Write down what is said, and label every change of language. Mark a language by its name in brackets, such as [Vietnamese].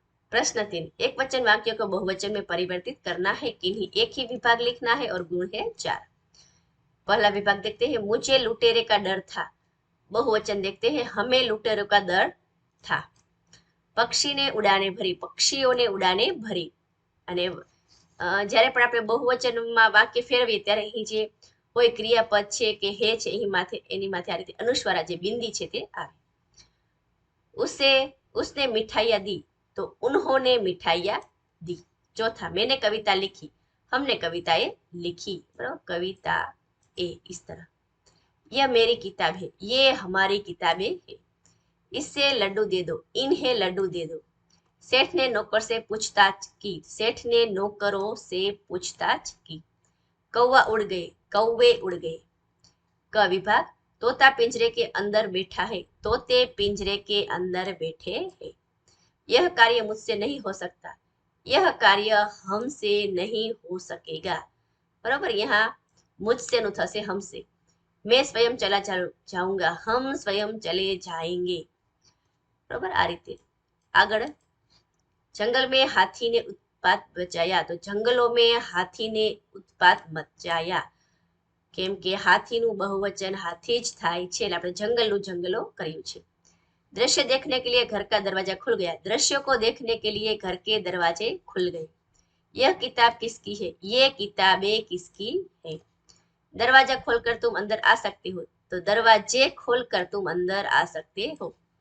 [Hindi] प्रश्न 3, एक वचन वाक्य को बहुवचन में परिवर्तित करना है। किन्हीं एक ही विभाग लिखना है और गुण है 4। पहला विभाग देखते हैं, मुझे लुटेरे का डर था। बहुवचन देखते हैं, हमें लुटेरों का डर था। पक्षी ने उड़ाने भरी, पक्षीओ ने उड़ाने भरी। [Gujarati] અને જ્યારે પણ આપણે બહુવચનમાં વાક્ય ફેરવીએ ત્યારે અહીં જે કોઈ ક્રિયાપદ છે કે હે છે એની માથે આ રીતે અનુસ્વારા જે બિંદી છે તે આવે। [Hindi] उसे उसने मिठाइयाँ दी, तो उन्होंने मिठाइयाँ दी। चौथा, मैंने कविता लिखी, हमने कविताएं लिखी। बराबर, कविता ए, इस तरह। यह मेरी किताब है, ये हमारी किताबें है। इससे लड्डू दे दो, इन्हें लड्डू दे दो। सेठ ने नौकर से पूछताछ की, सेठ ने नौकरों से पूछताछ की। कौवा उड़ गए, कौवे उड़ गए। क विभाग, तोता पिंजरे के अंदर बैठा है, तोते पिंजरे के अंदर बैठे हैं। यह कार्य मुझसे नहीं हो सकता, यह कार्य हमसे नहीं हो सकेगा। बराबर, यहाँ मुझसे [Gujarati] નું થશે [Hindi] हमसे। मैं स्वयं चला जाऊंगा, हम स्वयं चले जाएंगे। बराबर, [Gujarati] आ रीते આગળ [Hindi] जंगल में हाथी ने उत्पात बचाया, तो जंगलों में हाथी ने उत्पात मचाया। [Gujarati] કેમ કે હાથીનું બહુવચન હાથી જ થાય છે, એટલે આપણે જંગલનું જંગલો કર્યું છે। [Hindi] दृश्य देखने के लिए घर का दरवाजा खुल गया, दृश्यों को देखने के लिए घर के दरवाजे खुल गए। यह किताब किसकी है, ये किताबें किसकी है। दरवाजा खोलकर तुम अंदर आ सकते हो, तो दरवाजे खोलकर तुम अंदर आ सकते हो।